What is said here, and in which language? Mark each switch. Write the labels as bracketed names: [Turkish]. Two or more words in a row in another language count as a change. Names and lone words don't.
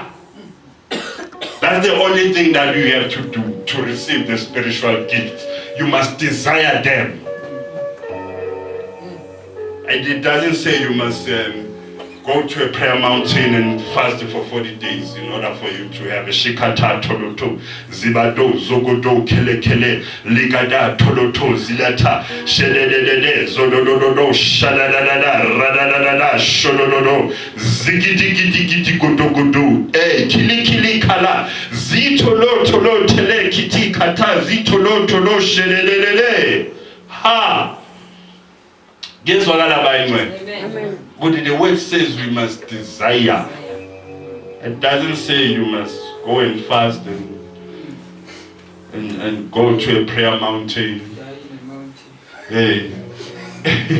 [English] That's the only thing that you have to do to receive the spiritual gifts. You must desire them. And it doesn't say you must go to a prayer mountain and fast for 40 days in order for you to have a shikata toloto, zibado, zogodo, kele, ligada, toloto, zilata, shededede, zodododo, shadadada, radadada, shodododo, zigidi, godo, kili, kala, zitolo, tele, kiti, kata, zitolo, shededede, ha! Guess what Amen. But the word says we must desire. It doesn't say you must go and fast and go to a prayer mountain.